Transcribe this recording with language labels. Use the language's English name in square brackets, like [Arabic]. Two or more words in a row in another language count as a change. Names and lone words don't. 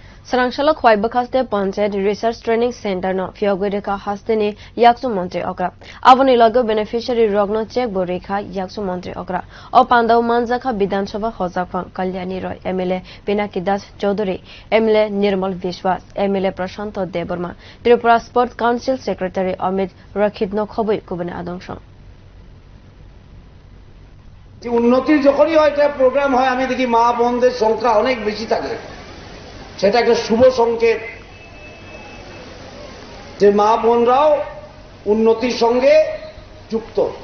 [Kok Borok] swrang khowai bwkhaste panchayat [English] research training center [Kok Borok] no phiyogwi rikha haste ni yakchu montri okra Aboni logi beneificiary rogno check bo rikha yakchu montri okra o panda manjakha bidhansabha hujakphang Kalyani Roy MLA Pinaki Das Chowdhoury MLA Nirmal Biswas MLA Prasanta Debbarma Tripura Sports Council Secretary Amit Rakhit no khobui kubuni adongrok [Bangla] উন্নতির যখনই হয় এটা প্রোগ্রাম হয় আমি দেখি মা বোনদের সংখ্যা অনেক বেশি থাকে সেটা একটা শুভ সংকেত যে মা বোনরাও উন্নতির সঙ্গে যুক্ত